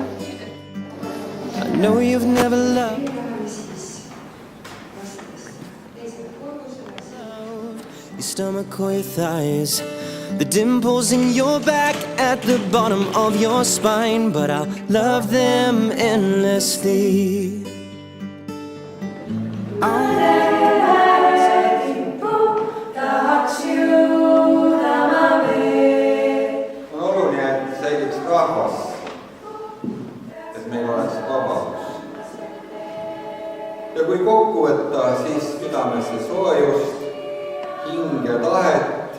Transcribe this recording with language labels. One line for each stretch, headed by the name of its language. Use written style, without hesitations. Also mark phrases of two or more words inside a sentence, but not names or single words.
English: I know you've never loved your stomach or your thighs, the dimples in your back at the bottom of your spine, but I'll love them endlessly.
Estonian: On oluline, et säiliks rahvas, et meil oleks vabadus. Ja kui kokku võtta, siis südamesse soojust, hing ja tahet